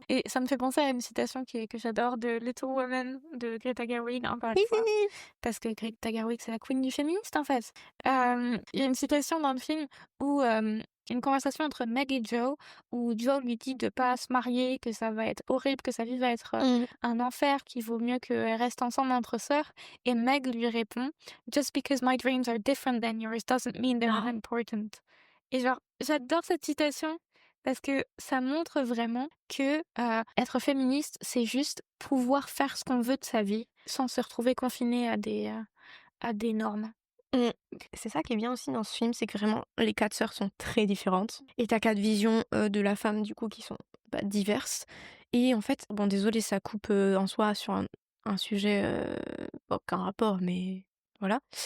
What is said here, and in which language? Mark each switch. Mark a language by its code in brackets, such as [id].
[fr] Et ça me fait penser à une citation que j'adore de Little Women de Greta Gerwig, encore une fois. Parce que Greta Gerwig, c'est la queen du féministe, en fait. Il y a une citation dans le film où, une conversation entre Meg et Joe, où Joe lui dit de pas se marier, que ça va être horrible, que sa vie va être, Mmh. un enfer, qu'il vaut mieux qu'elles restent ensemble entre sœurs. Et Meg lui répond: [en] «Just because my dreams are different than yours doesn't mean they're Ah. unimportant». [fr] Et genre, j'adore cette citation parce que ça montre vraiment que, être féministe, c'est juste pouvoir faire ce qu'on veut de sa vie, sans se retrouver confiné à des normes. Mmh. C'est ça qui est bien aussi dans ce film, c'est que vraiment les 4 sœurs sont très différentes et tu 4 visions, de la femme du coup qui sont, bah, diverses et en fait, bon désolée ça coupe, en soi sur un sujet, aucun rapport mais voilà.